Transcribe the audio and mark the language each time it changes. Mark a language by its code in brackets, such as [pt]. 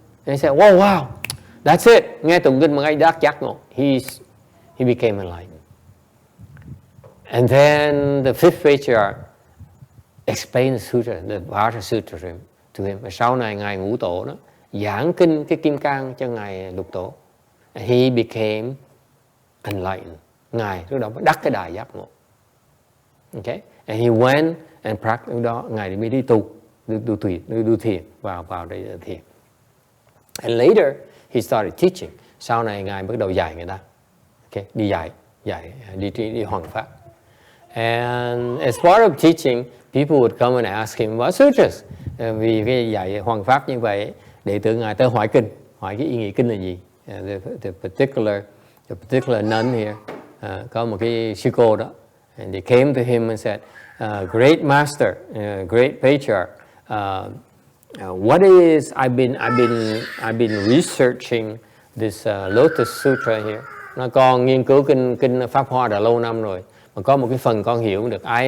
[en] He said, wow, that's it. [vi] Nghe tụng kinh mà ngay đắc giác ngộ. [en] He became enlightened. And then the fifth patriarch explained the sutra, the Vajra Sutra to him. [vi] Và sau này ngài Ngũ Tổ đó giảng kinh cái Kim Cang cho ngài Lục Tổ. [en] And he became enlightened. [vi] Ngài lúc đó đắc cái đài giác ngộ. [en] Okay? And he went and practiced. [vi] Lúc đó ngài mới đi tu thiền, vào đây thiền. [en] And later he started teaching. [vi] Sau này ngài bắt đầu dạy người ta. Okay? Đi đi hoằng pháp. [en] And as part of teaching, people would come and ask him about sutras. [vi] Vì cái dạy hoằng pháp như vậy, đệ tử ngài tới hỏi kinh, hỏi cái ý nghĩa kinh là gì. [en] The particular nun here, [vi] có một cái sư cô đó, [en] and they came to him and said, "Great master, great patriarch, what is I've been researching this Lotus Sutra here. [vi] Nó con nghiên cứu kinh Pháp Hoa đã lâu năm rồi, mà có một cái phần con hiểu được.